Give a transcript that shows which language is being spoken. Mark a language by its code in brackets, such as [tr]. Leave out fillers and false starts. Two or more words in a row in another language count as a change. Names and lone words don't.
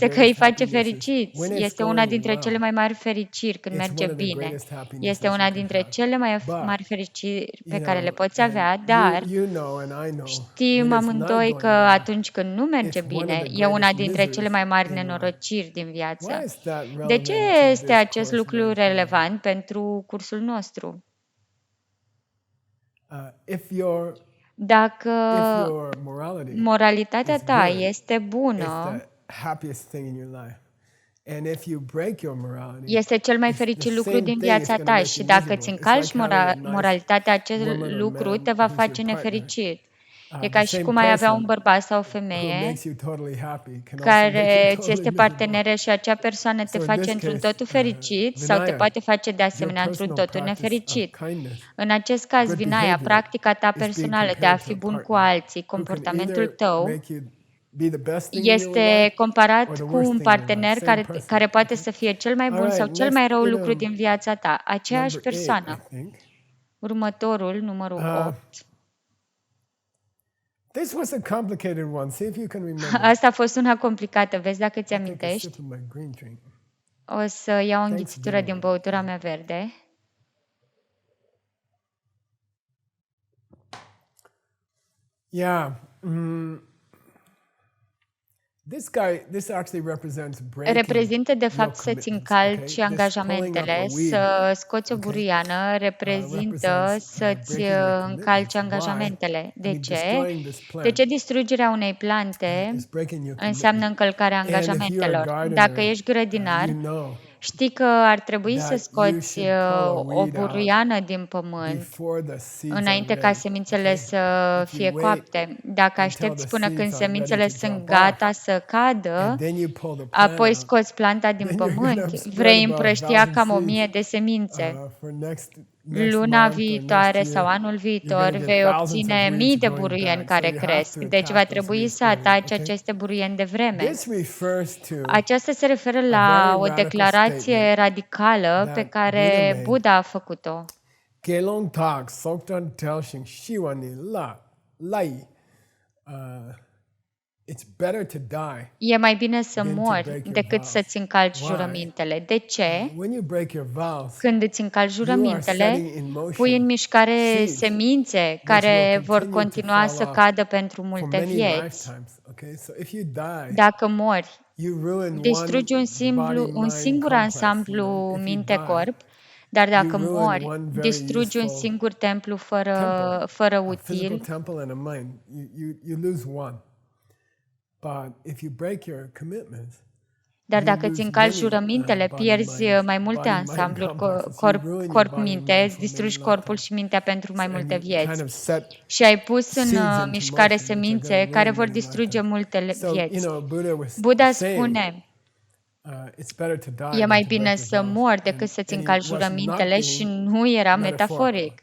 [ro] este că îi [en] greatest [ro] face [en] happinesses. [ro] fericiți. [en] When it's [ro] Este una [en] going [ro] dintre cele [en] well, [ro] mai mari fericiri când [en] it's [ro] merge [en] one of the [ro] bine. [en] greatest happinesses [ro] Este [en] you [ro] una [en] can [ro] dintre [en] have. [ro] cele mai [en] But, [ro] mari fericiri pe [en] you [ro] care le [en] know, [ro] poți [en] and [ro] avea, dar [en] you know and I know, [ro] știm [en] when it's not [ro] amândoi [en] going [ro] că [en] well, [ro] atunci când nu merge [en] it's one of [ro] bine, [en] the [ro] e una [en] greatest [ro] dintre cele [en] miseries [ro] mai mari [en] in life. [ro] nenorociri din [en] Why [ro] viață. [en] is that [ro] De ce [en] relevant to [ro] este [en] this [ro] acest [en] course [ro] lucru [en] meditation? [ro] relevant pentru cursul nostru? [en] If your [ro] Dacă [en] morality [ro] moralitatea [en] is [ro] ta [en] good, [ro] este [en] it's [ro] bună, [en] the happiest thing in your life. And if you break your morality, [ro] este cel mai [en] it's the [ro] fericit lucru [en] same [ro] din [en] thing, it's [ro] viața [en] going to [ro] ta [en] make [ro] și [en] you [ro] dacă [en] miserable. [ro] îți [en] It's [ro] încalci [en] like having a nice [ro] moralitatea, acest [en] woman or [ro] lucru [en] man [ro] te va [en] who's your [ro] face [en] partner. [ro] nefericit. E [en] The [ro] ca și [en] same [ro] cum ai avea un [en] person [ro] bărbat sau o [en] who [ro] femeie [en] makes you totally happy can also make you [ro] care ți [en] totally [ro] este [en] miserable. [ro] parteneră și acea persoană te [en] So in [ro] face [en] this [ro] într-un [en] case, [ro] totul fericit sau te [en] Vinaya, [ro] poate face de [en] your [ro] asemenea într-un [en] personal [ro] totul [en] practice of [ro] nefericit. [en] kindness, [ro] În acest caz, [en] good Vinaya, behavior, [ro] practica ta [en] is being [ro] personală de a [en] compared to [ro] fi [en] a [ro] bun cu [en] partner [ro] alții, [en] who can [ro] comportamentul [en] either [ro] tău [en] make you be the best thing in your [ro] este [en] life or [ro] comparat [en] the [ro] cu [en] worst [ro] un [en] thing in your life. [ro] partener [en] Same person. [ro] care poate [en] Okay? [ro] să fie cel mai [en] All [ro] bun sau [en] right, [ro] cel [en] next [ro] mai rău [en] in [ro] lucru din viața ta. Aceeași [en] number 8, I [ro] persoană. [en] think. [ro] Următorul, numărul 8. [en] This was a complicated one. See if you can remember. [ro] Asta a fost una complicată. Vezi dacă ți [en] I'll take a [ro] amintești? [en] sip of my green drink. [ro] O să iau o [en] Thanks, [ro] înghițitură [en] Vinaya. [ro] din băutura mea verde. [en] Yeah. This actually represents breaking [ro] Reprezintă, de [en] your [ro] fapt, să-ți [en] commitments, okay? [ro] încalci [en] This pulling up [ro] angajamentele, [en] a weed, [ro] să scoți o [en] okay, [ro] buruiană, reprezintă [en] represents [ro] să-ți [en] breaking your [ro] încalci [en] commitments. Why? [ro] angajamentele. [en] I [ro] De [en] mean, [ro] ce? [en] destroying this [ro] De [en] plant [ro] ce distrugerea unei plante [en] is breaking your [ro] înseamnă [en] commitment. [ro] încălcarea [en] And if you're a [ro] angajamentelor? [en] gardener, [ro] Dacă ești grădinar, [en] you know [ro] Știi că ar trebui să [en] that you [ro] scoți [en] should pull a [ro] o [en] weed out [ro] buruiană din pământ [en] before the seeds are [ro] înainte ca [en] ready. [ro] semințele [en] Okay? [ro] să [en] If you [ro] fie [en] wait [ro] coapte. Dacă [en] until [ro] aștepți [en] the [ro] până când [en] seeds are ready [ro] semințele [en] to [ro] sunt [en] drop off, [ro] gata să cadă, [en] and then you pull the plant [ro] apoi [en] out, [ro] scoți planta din [en] then you're going to [ro] pământ, [en] have spread [ro] vrei [en] about [ro] împrăștia [en] 1,000 [ro] cam [en] seeds [ro] 1000 de semințe. [en] for next [ro] Luna [en] month or next [ro] viitoare sau [en] year. [ro] anul [en] You're [ro] viitor [en] going to get [ro] vei [en] thousands of [ro] obține [en] weeds [ro] mii de [en] growing [ro] buruieni [en] back. So [ro] care [en] you have [ro] cresc, [en] to [ro] deci va [en] attack those [ro] trebui [en] weeds [ro] să [en] early. [ro] ataci [en] Okay? [ro] aceste buruieni de vreme. [en] This refers to [ro] Aceasta se referă [en] a [ro] la [en] very [ro] o [en] radical [ro] declarație [en] statement [ro] radicală pe [en] that Buddha [ro] care [en] made. [ro] Buddha a făcut-o. [bo] Gelong tak soktan telshing shiwani la lai. [en] It's better to die [ro] E mai bine să [en] than to [ro] mori [en] break your [ro] decât [en] vows. [ro] să-ți încalci [en] Why? [ro] jurămintele. De ce? [en] When you break your vows, [ro] Când îți încalci [en] you are [ro] jurămintele, [en] setting in [ro] pui în [en] motion [ro] mișcare [en] seeds [ro] semințe [en] which will [ro] care vor [en] continue to [ro] continua [en] fall [ro] să [en] off [ro] cadă pentru [en] for [ro] multe [en] many [ro] vieți. [en] lifetimes. Okay, so if you die, [ro] Dacă mori, [en] you ruin [ro] distrugi [en] one [ro] un [en] body-mind [ro] singur [en] complex. [ro] ansamblu [en] If you [ro] minte-corp, [en] die, [ro] dar [en] you [ro] dacă [en] ruin [ro] mori, [en] one very [ro] distrugi un [en] useful [ro] singur templu [en] temple, [ro] fără [en] a physical [ro] util. [en] temple and a mind. You lose one. But if you break your commitments, [ro] Dar [en] you [ro] dacă îți [en] lose [ro] încalci [en] many [ro] jurămintele, pierzi mai multe ansambluri, corp-mint, îți distrugi corpul și mintea pentru mai multe vieți. Și ai pus în mișcare semințe care vor distruge multe vieți. Buddha spune, e mai bine să mori decât să-ți încalci jurămintele și nu era metaforic.